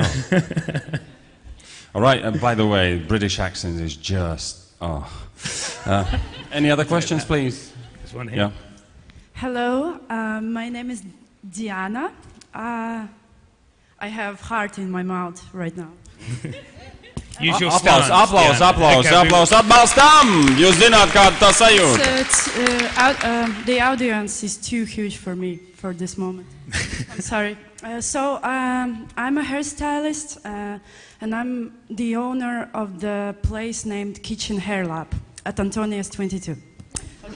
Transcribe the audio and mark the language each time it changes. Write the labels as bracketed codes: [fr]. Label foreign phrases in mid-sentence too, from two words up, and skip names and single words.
[en] All right, by the way, British accent is just... any other questions, please? There's one here. Yeah. Hello, my name is Diana. I have heart in my mouth right now. Use your stance. [lv] Aplausos, atbalstam! Jūs zināt, kāda tā sajūta? [en] The audience is too huge for me for this moment. I'm sorry. I'm a hairstylist, and I'm the owner of the place named Kitchen Hair Lab at Antonius 22. Okay.